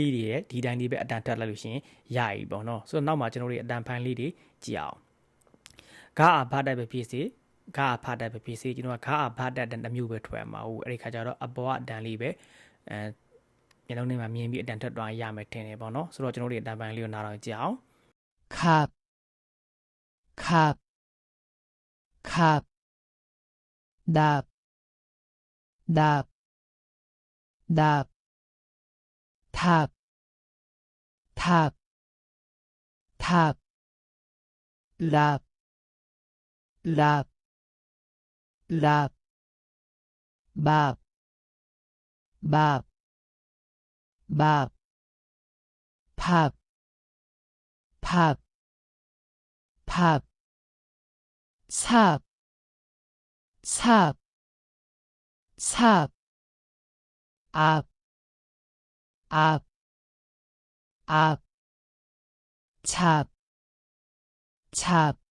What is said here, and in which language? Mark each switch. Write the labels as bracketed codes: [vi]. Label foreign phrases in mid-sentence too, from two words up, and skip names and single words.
[my] လေးတွေရဲ့ဒီတိုင်းလေးပဲအတန်တက်လိုက်လို့ရှိရင်ရပြီပေါ့နော်ဆိုတော့နောက်မှာကျွန်တော်တို့အတန်ဖိုင်လေးတွေကြည့်အောင်ဂါအာဘာတက်ပဲဖြစ်စေဂါဖတ်တဲ့ပဲဖြစ်စေကျွန်တော်ကဂါဖတ်တဲ့တမျိုးပဲထွက်မှာဟုတ်အဲ့ဒီခါကျတော့အပေါ်ကအတန်လေးပဲမျက်လုံးထဲမှာမြင်ပြီးအတန်ထွက်သွားရမယ်ထင်တယ်ပေါ့နော်ဆိုတော့ကျွန်တော်တို့အတန်ပိုင်းလေးကိုနားတော့ကြည့်အောင် [en] cup cup cup dab dab dab tap tap tap lap lap lap bab bab bab pub pub pub sub sub sub up up up chub chub